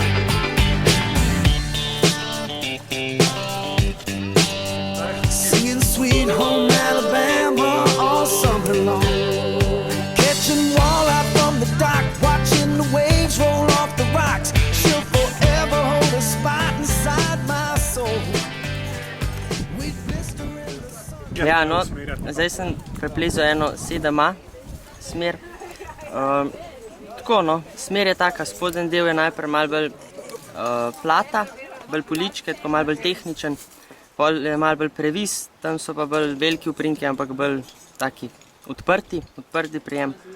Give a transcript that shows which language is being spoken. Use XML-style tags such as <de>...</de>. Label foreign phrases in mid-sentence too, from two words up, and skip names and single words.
<en>Singing Sweet Home Alabama all summer long. Catching walleye from the dock, watching the waves roll off the rocks. She'll forever hold a spot inside my soul. We'd blister in the sun.</en> <sl>Ja, no, zdaj sem preplezal eno 7A smer. Tako, no, smer je taka, spodnji del je najprej malo bolj plata, bolj poličke, tako malo bolj tehničen, pol je malo bolj previs, tam so pa bolj veliki uprinki, ampak bolj taki odprti prijem.</sl>